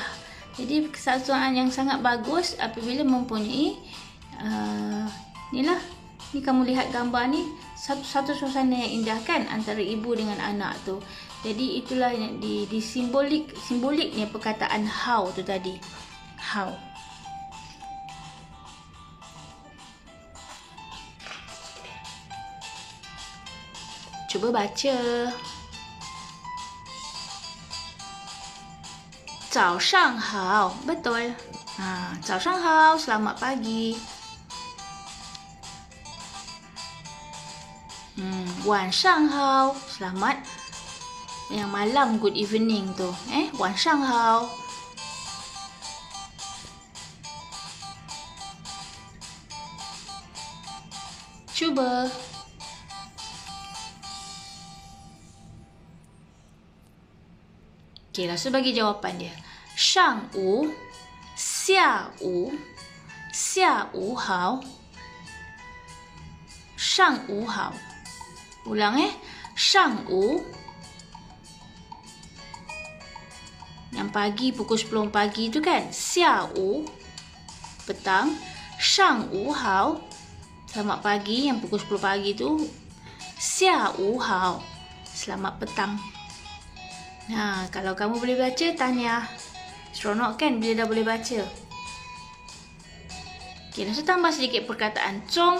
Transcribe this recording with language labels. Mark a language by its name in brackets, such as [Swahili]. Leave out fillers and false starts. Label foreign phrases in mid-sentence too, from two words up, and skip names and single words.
[Malay] Jadi satu saat yang sangat bagus apabila mempunyai inilah, ni kamu lihat gambar ni, satu suasana yang indah kan antara ibu dengan anak tu. Jadi itulah yang di simboliknya perkataan hao tu tadi. Hao. Cuba baca. [Chinese] 早上好, betul. 早上好, [Malay] selamat pagi. [Chinese] 晚上好, [Malay] selamat yang malam, [English] good evening tu. [Chinese] 晚上好. [Malay] Cuba. Okey, langsung bagi jawapan dia. [Chinese] 上午, 下午, 下午好. 上午好. Ulang 上午. [Malay] Yang pagi pukul 10 pagi tu kan, 下午 petang, [Chinese] 上午好 [Malay] selamat pagi yang pukul 10 pagi tu, [Chinese] 下午好 [Malay] selamat petang. Kalau kamu boleh baca, tahniah. Seronok kan bila dah boleh baca. Okey, langsung tambah sedikit perkataan cong.